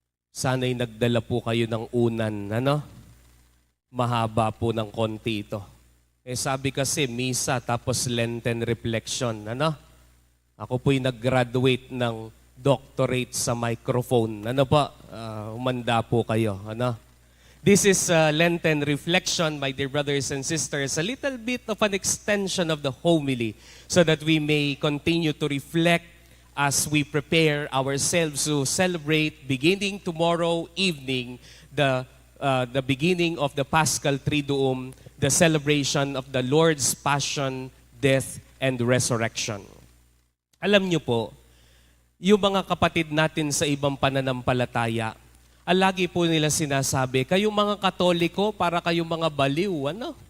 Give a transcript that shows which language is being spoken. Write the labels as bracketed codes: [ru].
[tl] Sana'y nagdala po kayo ng unan. Ano? Mahaba po ng konti ito. Sabi kasi, misa tapos Lenten reflection. Ano? Ako po'y nag-graduate ng doctorate sa microphone. Ano po? Umanda po kayo. Ano? [en] This is Lenten reflection, my dear brothers and sisters, a little bit of an extension of the homily so that we may continue to reflect as we prepare ourselves to celebrate beginning tomorrow evening the beginning of the Paschal Triduum, the celebration of the Lord's Passion, Death, and Resurrection. [tl] Alam niyo po, yung mga kapatid natin sa ibang pananampalataya, lagi po nila sinasabi, kayong mga Katoliko, para kayong mga baliw, ano?